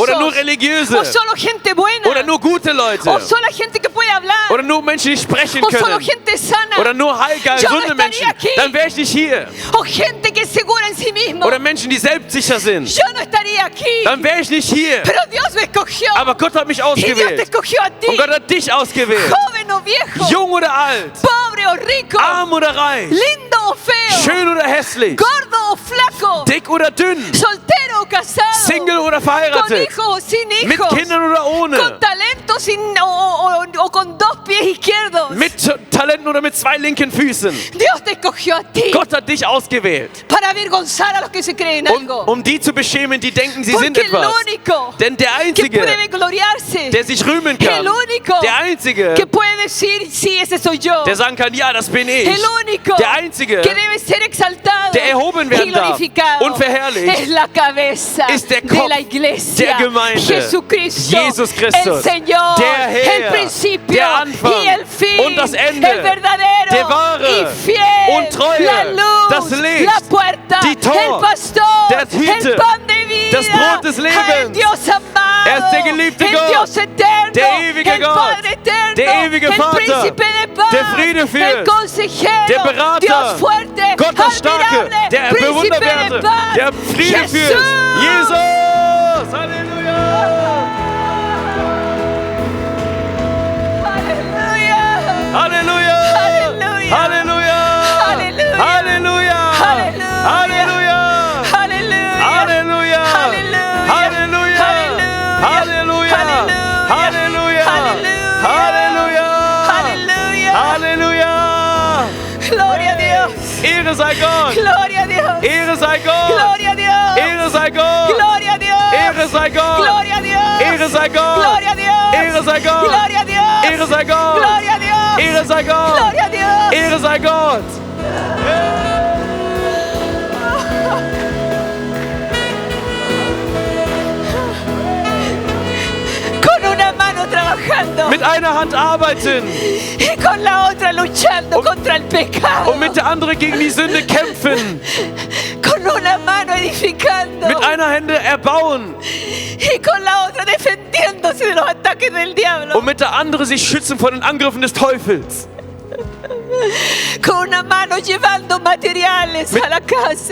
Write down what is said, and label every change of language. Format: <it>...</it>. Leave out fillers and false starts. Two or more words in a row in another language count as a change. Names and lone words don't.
<de>Oder nur Religiöse.</de> <es>o solo gente buena,</es> <de>Oder nur gute Leute.</de> <es>o solo gente que puede hablar,</es> <de>Oder nur Menschen, die sprechen</de> <es>o solo</es> <de>können.</de> <es>gente sana,</es> <de>Oder nur heilge,</de> <es>Yo no</es> <de>gesunde</de> <es>estaría</es> <de>Menschen.</de> <es>aquí.</es> <de>Dann wäre ich nicht hier.</de> <es>o gente que es segura en sí mismo.</es> <de>Oder Menschen, die selbstsicher sind.</de> <es>Yo no estaría aquí,</es> <de>Dann wäre ich nicht hier.</de> <es>pero Dios me escogió.</es> <de>Aber Gott hat mich</de> <es>Y Dios te</es> <de>ausgewählt.</de> <es>escogió a ti,</es> <de>Und Gott hat dich ausgewählt.</de> <es>joven o viejo,</es> <de>Jung oder alt.</de> <es>pobre o rico,</es> <de>Arm oder reich.</de> <es>lindo o feo,</es> <de>Schön oder hässlich.</de> <es>gordo o flaco,</es> <de>Dick oder dünn.</de> <es>soltero o casado,</es> <de>Single oder</de> <es>con</es> <de>verheiratet.</de> <es>hijos o sin</es> <de>Mit</de> <es>hijos,</es> <de>Kindern oder ohne.</de> <es>con talento o con dos pies izquierdos.</es> <de>Mit Talenten oder mit zwei linken Füßen.</de> <es>Dios te escogió a ti</es> <de>Gott hat dich ausgewählt.</de> <es>para avergonzar a los que se creen algo.</es> <de>Um die zu beschämen, die denken, sie sind</de> <es>Porque el</es> <de>etwas.</de> <es>único</es> <de>Denn der</de> <es>que</es> <de>Einzige,</de> <es>puede gloriarse,</es> <de>der sich rühmen kann,</de> <es>el único</es> <de>der Einzige,</de> <es>que puede decir, sí, ese soy yo,</es> <de>der sagen kann, ja, das bin ich.</de> <es>el único</es> <de>Der Einzige,</de> <es>que debe ser exaltado</es> <de>der erhoben</de> <es>y</es> <de>werden darf</de> <es>glorificado</es> <de>und verherrlicht,</de> <es>es la cabeza</es> <de>ist der</de> <es>de</es> <de>Kopf</de> <es>la iglesia,</es> <de>der Gemeinde,</de> <es>Jesucristo,</es> <de>Jesus Christus,</de> <es>el Señor,</es> <de>der Herr,</de> <es>el principio</es> <de>der Anfang</de> <es>y el fin,</es> <de>und das Ende,</de> <es>el verdadero</es> <de>der wahre</de> <es>y fiel,</es> <de>und treue,</de> <es>la luz,</es> <de>das Licht,</de> <es>la puerta,</es> <de>die Tor,</de> <es>el pastor,</es> <de>der Hirte,</de> <es>el pan de vida,</es> <de>das Brot des Lebens.</de> <es>el Dios amado,</es> <de>Er ist der geliebte</de> <es>el</es> <de>Gott,</de> <es>Dios eterno,</es> <de>der ewige</de> <es>el</es> <de>Gott,</de> <es>Padre eterno,</es> <de>der ewige</de> <es>el</es> <de>Vater,</de> <es>príncipe de paz,</es> <de>der Friede</de> <es>el</es> <de>führt,</de> <es>consejero,</es> <de>der Berater,</de> <es>Dios fuerte,</es> <de>Gott der Starke,</de> <es>admirable,</es> <de>der</de> <es>príncipe de</es> <de>Bewunderwerte,</de> <es>paz,</es> <de>der Friede</de> <es>Jesús.</es> <de>führt. Jesus! Halleluja!</de> <es>Aleluya.</es> <de>Halleluja! Halleluja. Halleluja! Halleluja. Halleluja! Halleluja. Halleluja! Halleluja. Halleluja! Halleluja! Halleluja! Halleluja! Halleluja. Halleluja!</de> <es>Gloria a Dios.</es> <de>Ehre sei Gott!</de> <es>Gloria a Dios.</es> <de>Ehre sei Gott!</de> <es>Gloria a Dios.</es> <de>Ehre sei Gott!</de> <es>Gloria a Dios.</es> <de>Ehre sei Gott!</de> <es>Gloria a Dios.</es> <de>Ehre sei Gott!</de> <es>Gloria a Dios.</es> <de>Ehre sei Gott!</de> <es>Gloria a Dios.</es> <de>Ehre sei Gott!</de> <es>Gloria a Dios.</es> <de>Ehre sei Gott!</de> <es>Gloria a Dios.</es> <de>Ehre sei Gott!</de> <es>Con una mano trabajando</es> <de>Mit einer Hand arbeiten</de> <es>y con la otra luchando contra el pecado.</es> <de>und mit der anderen gegen die Sünde kämpfen.</de> <es>Con una mano edificando</es> <de>Mit einer Hände erbauen</de> <es>y con la otra defendiéndose de los ataques del diablo.</es> <de>und mit der anderen sich schützen vor den Angriffen des Teufels.</de> <es>Con una mano llevando materiales a la casa</es>